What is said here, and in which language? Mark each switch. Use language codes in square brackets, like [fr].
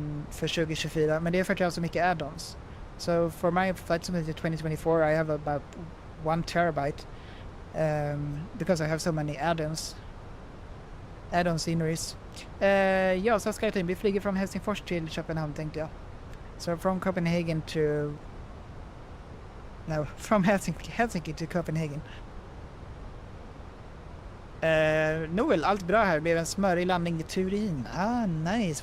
[sv] För 2024, men det är för att jag har så mycket add-ons. [en] So for my flight simulator 2024 I have about 1 terabyte because I have so many add-on sceneries. [sv] Ja, så Skyteam, vi flyger från Helsingfors till Köpenhamn tänkte jag. [en] So from Copenhagen to from Helsinki to Copenhagen. [sv] Noel, allt bra här. Det blev en smörig landning i Turin. Nice.